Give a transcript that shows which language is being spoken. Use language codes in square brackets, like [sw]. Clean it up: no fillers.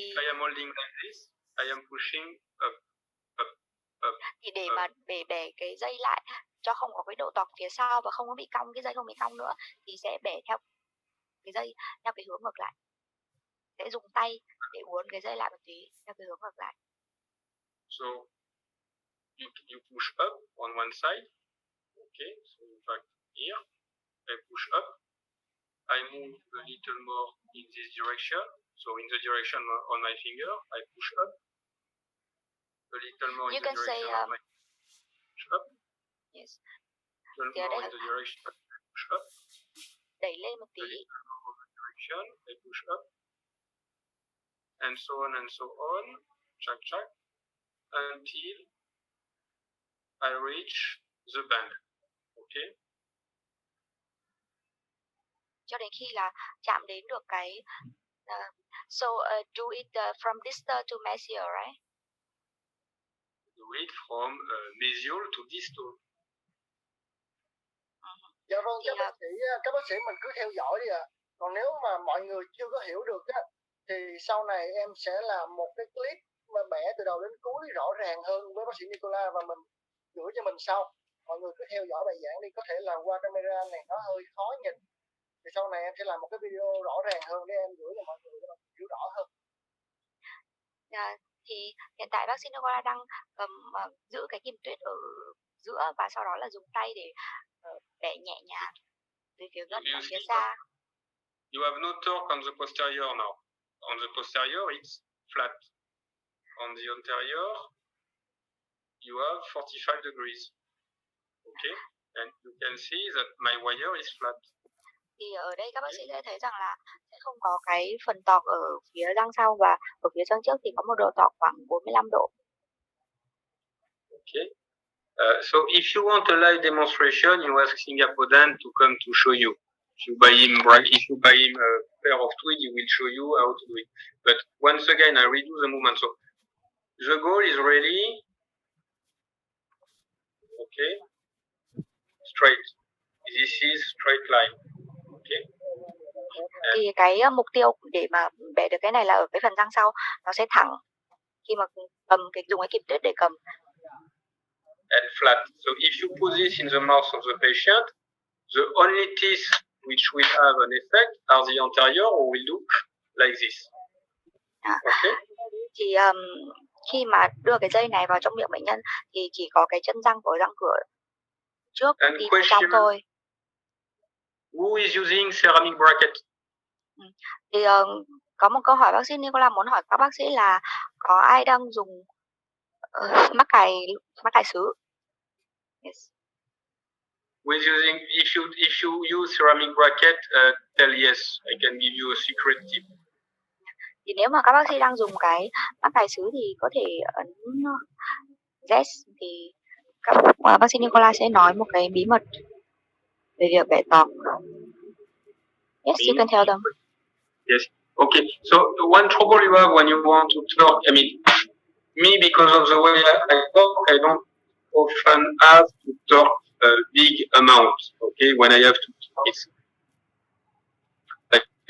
[en] I am holding like this. I am pushing up. [vi] Thì để mà bẻ cái dây lại cho không có cái độ tọt phía sau và không có bị cong, cái dây không bị cong nữa, thì sẽ bẻ theo cái dây theo cái hướng ngược lại. Sẽ dùng tay để uốn cái dây lại một tí theo cái hướng ngược lại. [en] So you push up on one side. Okay, so in fact here I push up. I move a little more in this direction. So in the direction on my finger, I push up. A little more in the direction of my push up. Yes. A little more in the direction of push up. [vi] Đẩy lên một tí. [en] A little more in the direction, I push up. And so on, check, until I reach the bend. Okay? [vi] Cho đến khi là chạm đến được cái [en] do it from distal to mesial, right? Do it from mesial to distal. [vi] Dạ vâng, các bác sĩ mình cứ theo dõi đi ạ. Còn nếu mà mọi người chưa có hiểu được á, thì sau này em sẽ làm một cái clip mà bẻ từ đầu đến cuối rõ ràng hơn với bác sĩ Nicola và mình gửi cho mình sau. Mọi người cứ theo dõi bài giảng đi, có thể là qua camera này nó hơi khó nhìn. Thì sau này em sẽ làm một cái video rõ ràng hơn để em gửi cho mọi người để mọi người hiểu rõ hơn. Thì hiện tại bác sĩ Nicola đang giữ cái kim tuyết ở giữa và sau đó là dùng tay để bẻ nhẹ nhàng về phía gần và phía xa. [en] You have no torque on the posterior now. On the posterior, it's flat. On the anterior, you have 45 degrees. Okay, and you can see that my wire is flat. [vi] Thì ở đây các bác sĩ sẽ thấy rằng là sẽ không có cái phần tọt ở phía răng sau và ở phía răng trước thì có một độ tọt khoảng 45 độ. [en] Okay. So if you want a live demonstration, you ask Singaporean to come to show you. If you buy him a pair of tweed, he will show you how to do it. But once again, I redo the movement. So the goal is really okay, straight. This is straight line. Okay. [vi] Thì cái mục tiêu để mà bẻ được cái này là ở cái phần răng sau nó sẽ thẳng khi mà dùng cái kim tuyết để cầm. [en] And flat. So if you put this in the mouth of the patient, the only teeth which will have an effect are the anterior or will look like this. Okay. [vi] Thì khi mà đưa cái dây này vào trong miệng bệnh nhân thì chỉ có cái chân răng của răng cửa trước đi vào trong thôi. [en] Who is using ceramic bracket? [vi] Thì có một câu hỏi bác sĩ Nicola muốn hỏi các bác sĩ là có ai đang dùng mắc cài sứ? [en] Yes. With using, if you use ceramic bracket, tell yes. I can give you a secret tip. [vi] Thì nếu mà các bác sĩ đang dùng cái mắc cài sứ thì có thể ấn yes thì bác sĩ Nicola sẽ nói một cái bí mật về việc bẻ tọc. [en] Yes, you can tell them. Yes. Okay. So one trouble you have when you want to talk, I mean, me, because of the way I talk, I don't often have to talk a big amount. Okay, when I have to talk, it's like